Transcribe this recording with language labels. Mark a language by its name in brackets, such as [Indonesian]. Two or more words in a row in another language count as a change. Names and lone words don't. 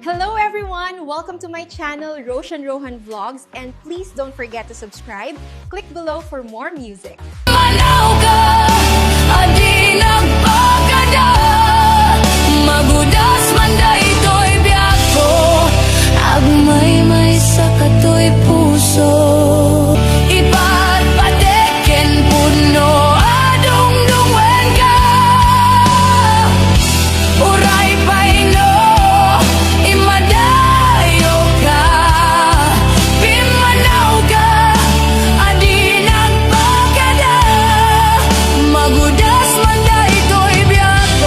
[English] Hello everyone! Welcome to my channel, Roshan Rohan Vlogs, and please don't forget to subscribe. Click below for more music. [Iloko] Manaw ka, adi nagpakada. Magudas man daytoy biyak ko. Agmay-may sa katoy puso. Ipatpateken puno, adong-dungwen ka. Uray paino, imadayo ka. Pimanaw ka, adi nagpakada. Magudas man daytoy biyak ko.